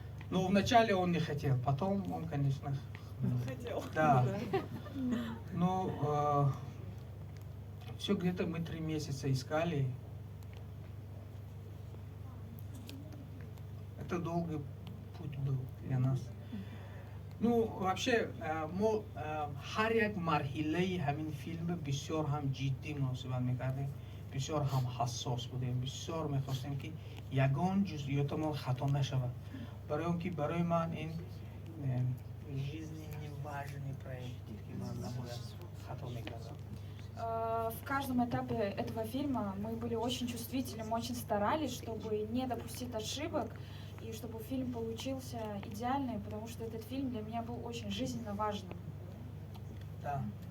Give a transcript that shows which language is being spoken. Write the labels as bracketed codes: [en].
[ru] Ну, вначале он не хотел, потом он, конечно, Хотел. да. Ну, Все где-то мы 3 месяца искали. Это долгий путь был для нас. Ну, вообще, [fa] هر یک مرحله همین فیلم بسیار هم جدی محاسبه میکردیم، بسیار هم حساس بودیم، بسیار میخواستیم که یگان جزئیاتمون خطا نشود. برای اون که برای من این [ru] жизненно важный проект [fa] که من نباید خطا میکردم. [ru] В каждом этапе этого фильма мы были очень чувствительны, мы очень старались, чтобы не допустить ошибок и чтобы фильм получился идеальный, потому что этот фильм для меня был очень жизненно важным. Да.